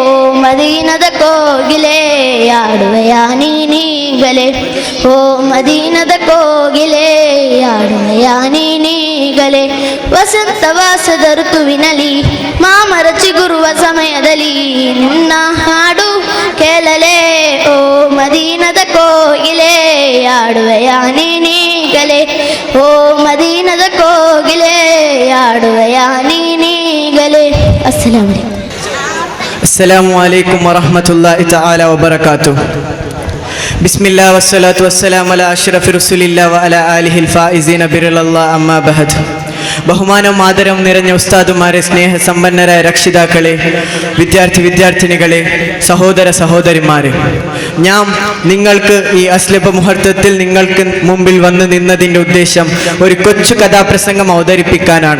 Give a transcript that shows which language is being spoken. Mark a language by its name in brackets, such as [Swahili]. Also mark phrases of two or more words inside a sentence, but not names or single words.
[Kannada] ಮದೀನದ ಕೋಗಿಲೆ ಆಡುವೆಯ ನೀಗಲೆ ಓ ಮದೀನದ ಕೋಗಿಲೆ ಆಡುವೆಯ ನೀಗಲೆ ವಸಂತ ವಾಸದ ಋತುವಿನಲ್ಲಿ ಮಾಮರ ಚಿಗುರುವ ಸಮಯದಲ್ಲಿ ನಿನ್ನ ಹಾಡು ಕೇಳಲೆ ಓ ಮದೀನದ ಕೋಗಿಲೆ ಆಡುವೆಯ ನೀಗಲೆ ಓ ಮದೀನದ ಕೋಗಿಲೆ ಆಡುವೆಯ ನೀಗಲೆ. [Arabic] السلام عليكم. السلام عليكم ورحمة الله تعالى وبركاته. بسم الله والصلاة والسلام على أشرف رسول الله وعلى آله الفائزين برضا الله أما بعد. [Malayalam] ബഹുമാനവും ആദരവും നിറഞ്ഞ ഉസ്താദുമാരെ, സ്നേഹസമ്പന്നരായ രക്ഷിതാക്കളെ, വിദ്യാർത്ഥിനികളെ, സഹോദര സഹോദരിമാരെ, ഞാൻ നിങ്ങൾക്ക് ഈ അസ്ലഭ മുഹൂർത്തത്തിൽ നിങ്ങൾക്ക് മുമ്പിൽ വന്നു നിന്നതിൻ്റെ ഉദ്ദേശം ഒരു കൊച്ചു കഥാപ്രസംഗം അവതരിപ്പിക്കാനാണ്.